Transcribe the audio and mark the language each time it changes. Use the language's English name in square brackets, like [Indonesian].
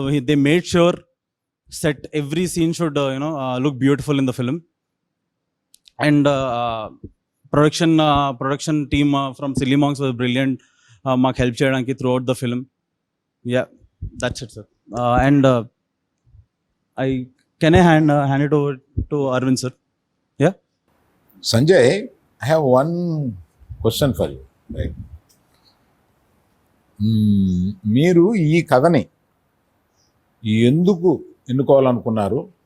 [English] They made sure set every scene should look beautiful in the film. And production team from Silly Monks was brilliant, [Telugu] మాకు help చేయడానికి [English] Throughout the film. Yeah, that's it sir. And can I hand it over to Arvind sir? Yeah. Sanjay, I have one question for you. Right? [Telugu] మీరు ఈ కథని ఎందుకు ఎన్నుకోవాలనుకున్నారు?